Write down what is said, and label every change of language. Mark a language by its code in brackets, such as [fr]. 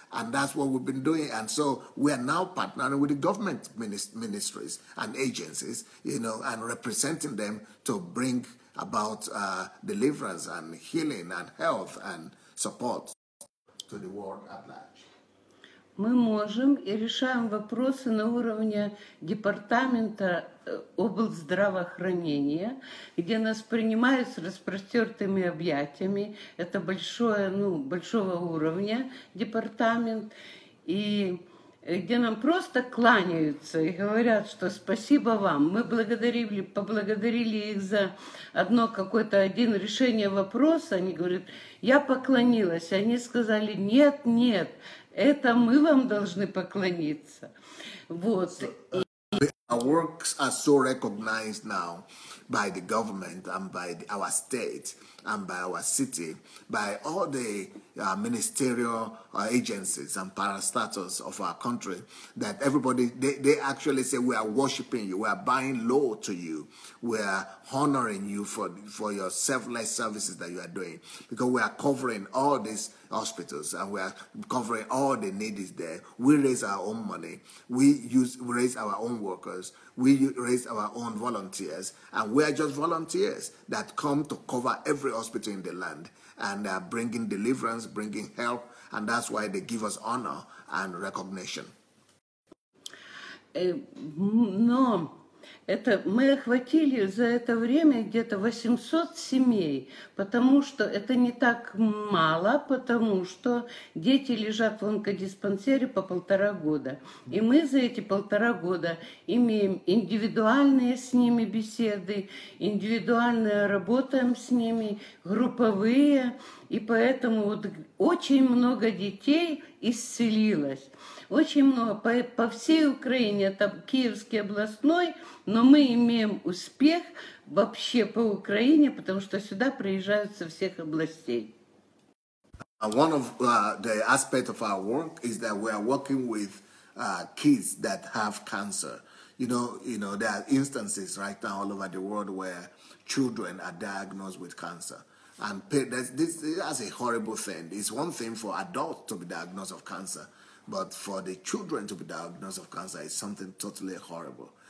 [en] And that's what we've been doing. And so we are now partnering with the government ministries and agencies, and representing them to bring about deliverance and healing and health and support to the world at large. [ru] Мы можем и решаем вопросы на уровне департамента облздравоохранения, где нас принимают с распростертыми объятиями. Это большого уровня департамент, и где нам просто кланяются и говорят, что спасибо вам. Мы поблагодарили их за один решение вопроса. Они говорят, я поклонилась. Они сказали, нет, нет, это мы вам должны поклониться. Вот. [en] Our works are so recognized now by the government and by our state and by our city, by all the ministerial agencies and parastatals of our country, that everybody, they actually say, we are worshiping you, we are buying low to you, we are honoring you for your selfless services that you are doing, because we are covering all these hospitals and we are covering all the needs there. We raise our own money, we raise our own workers, we raise our own volunteers, and we are just volunteers that come to cover every hospital in the land and bringing deliverance, bringing help, and that's why they give us honor and recognition. [ru] Но мы охватили за это время где-то 800 семей, потому что это не так мало, потому что дети лежат в онкодиспансере по 1,5 года. И мы за эти 1,5 года имеем индивидуальные с ними беседы, индивидуально работаем с ними, групповые, и поэтому очень много детей исцелилось. Очень много, по всей Украине, это Киевский областной, но мы имеем успех вообще по Украине, потому что сюда приезжают со всех областей. [en] One of the aspects of our work is that we are working with kids that have cancer. There are instances right now all over the world where children are diagnosed with cancer. And this is a horrible thing. It's one thing for adults to be diagnosed of cancer, but for the children to be diagnosed of cancer is something totally horrible.